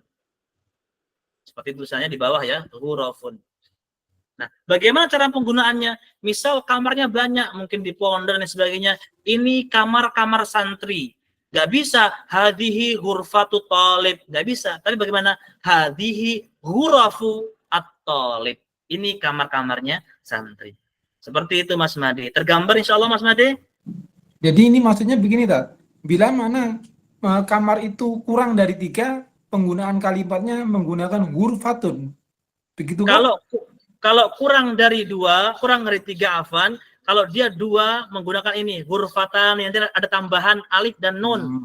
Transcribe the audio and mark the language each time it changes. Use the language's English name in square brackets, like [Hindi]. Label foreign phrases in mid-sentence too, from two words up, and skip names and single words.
[Indonesian] Seperti tulisannya di bawah ya, hurafun. Nah, bagaimana cara penggunaannya? Misal kamarnya banyak, mungkin di pondok dan sebagainya. Ini kamar-kamar santri. Nggak bisa, [Arabic] هذه غرفة طالب. [Indonesian] Nggak bisa. Tapi bagaimana? [Arabic] هذه غرف الطالب. [Indonesian] Ini kamar-kamarnya santri. Seperti itu Mas Madi. Tergambar insya Allah Mas Madi? Jadi ini maksudnya begini, tak? Bila mana kamar itu kurang dari 3, penggunaan kalimatnya menggunakan hurfatun. Begitu kan? Kalau kurang dari 2, kurang dari 3 afan, kalau dia 2 menggunakan ini hurfatan, nanti ada tambahan alif dan nun.